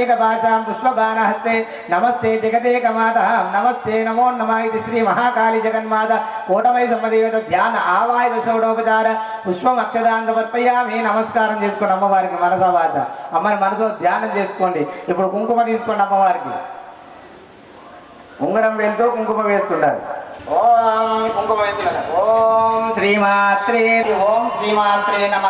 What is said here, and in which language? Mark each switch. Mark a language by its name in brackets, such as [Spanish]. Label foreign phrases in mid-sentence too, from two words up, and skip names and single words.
[Sanskrit] पुष्पराशां पुष्पबाणहस्ते नमस्ते जगदेकमाता नमस्ते नमो नमः इति श्री महाकाली जगन्माता कोटमय सम्मदेवత ధ్యాన ఆవాహిత షోడోపచార పుష్పం అక్షదాన్ సమర్పయామి [Telugu] నమస్కారం చేసుకోండి అమ్మవారికి మనసా వాచ అమ్మని మనసులో ధ్యానం చేసుకోండి ఇప్పుడు కుంకుమ తీసుకోండి అమ్మవారికి ఉంగరం వేలుతో కుంకుమ వేస్తున్నారు ఓం కుంకుమ వేస్తున్నారు [Sanskrit] ఓం శ్రీమాత్రే నమః